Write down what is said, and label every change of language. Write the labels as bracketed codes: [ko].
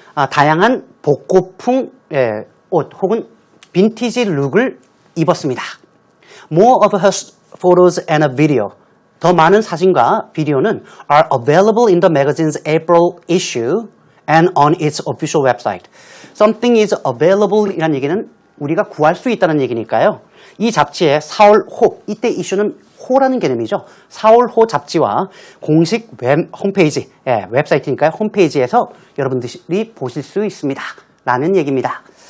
[ko] 다양한 복고풍 옷 혹은 빈티지 룩을 입었습니다. [en] More of her photos and a video. [ko] 더 많은 사진과 비디오는 [en] are available in the magazine's April issue and on its official website. Something is available [ko] 이라는 얘기는 우리가 구할 수 있다는 얘기니까요. 이 잡지의 4월 호, 이때 이슈는 호라는 개념이죠. 4월 호 잡지와 공식 홈페이지, 웹사이트니까요. 홈페이지에서 여러분들이 보실 수 있습니다. 라는 얘기입니다.